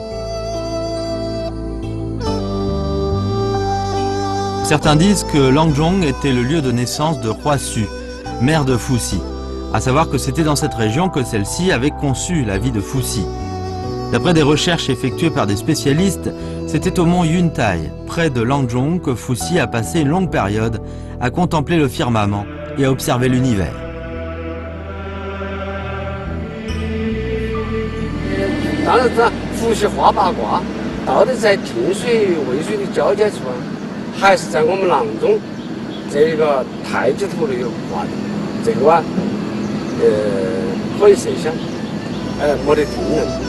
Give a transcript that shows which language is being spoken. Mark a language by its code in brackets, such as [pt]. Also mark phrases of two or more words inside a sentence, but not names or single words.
[fr] Certains disent que Langzhong était le lieu de naissance de Hua Su, mère de Fuxi, à savoir que c'était dans cette région que celle-ci avait conçu la vie de Fuxi. D'après des recherches effectuées par des spécialistes, c'était au mont Yuntai, près de Langzhong, que Fuxi a passé une longue période à contempler le firmament et à observer l'univers. [zh] 当然，这伏羲画八卦，到底在涇水、渭水的交界处啊，还是在我们阆中这个太极图里画的？这个啊，可以设想，没得定论。